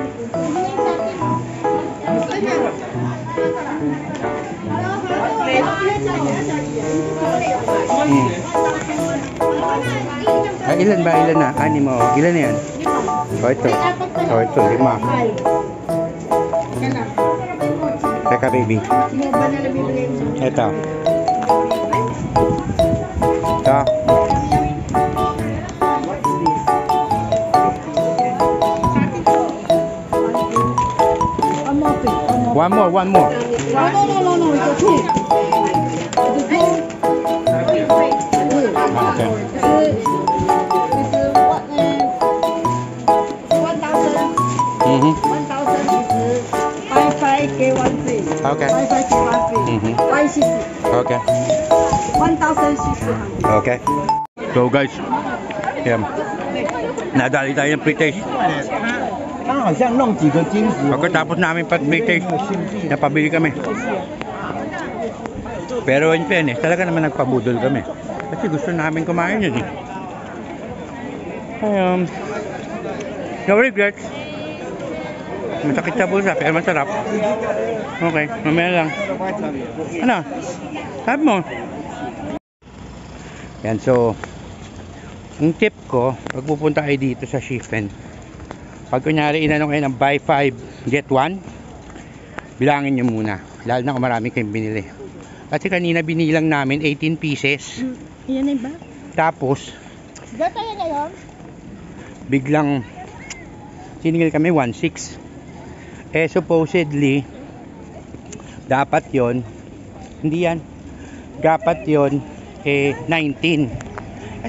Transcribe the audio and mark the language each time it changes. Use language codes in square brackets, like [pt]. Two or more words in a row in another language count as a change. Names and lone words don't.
[tl] Ay, ilan ba? Ilan na? Anim mo. Ilan na yan? O, ito. O, ito. Lima. Teka, baby. Sino ba na nabibigay mo? Ito. Ito. [en] One more, one more. No, it's okay. Ah, okay. Mm-hmm. 55 get 1 free. Okay. 55 get 1 free. Mm-hmm. 560. Okay. 1,600. Okay. So guys, yan. [tl] Nadali tayo ng pre-taste. [zh] 他好像弄几个金子。 [tl] Pagkatapos namin pre-taste, napabili kami. Pero [en] in fairness, [tl] talaga naman nagpabudol kami. Kasi gusto namin kumain yun eh. [en] No regrets. [tl] Masakit sa bulsa, pero masarap. Okay, mamaya lang. Ano? Sabi mo? Yan, so ang tip ko, pag pupunta kayo dito sa Shifen, pag kunyari inano kayo ng [en] buy 5, get 1, [tl] bilangin nyo muna. Lalo na kung marami kayong binili. Kasi kanina binilang namin 18 pieces. Yan na ba? Tapos, Gata yan ngayon? biglang siningil kami 1.6. Eh supposedly dapat yon, hindi yan, dapat yon 19.